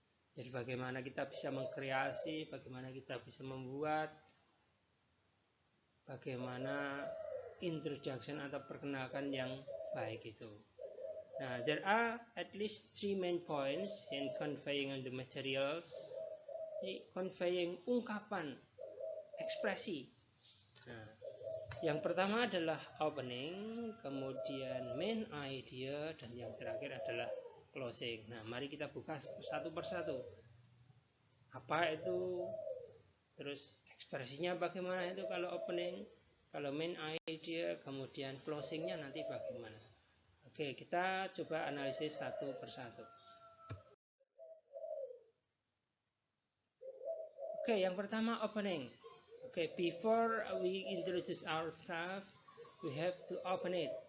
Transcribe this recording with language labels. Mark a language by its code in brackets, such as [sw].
[id] Jadi bagaimana kita bisa mengkreasi, bagaimana kita bisa membuat, bagaimana introduction atau perkenalkan yang baik itu. [en] Now, there are at least 3 main points in conveying the materials. [id] Conveying ungkapan, ekspresi. Nah, yang pertama adalah opening, kemudian main idea, dan yang terakhir adalah closing. Nah, mari kita buka satu persatu. Apa itu? Terus ekspresinya bagaimana itu kalau opening, kalau main idea, kemudian closingnya nanti bagaimana? Oke, kita coba analisis satu persatu. Oke, yang pertama opening. [en] Oke, before we introduce ourselves, we have to open it.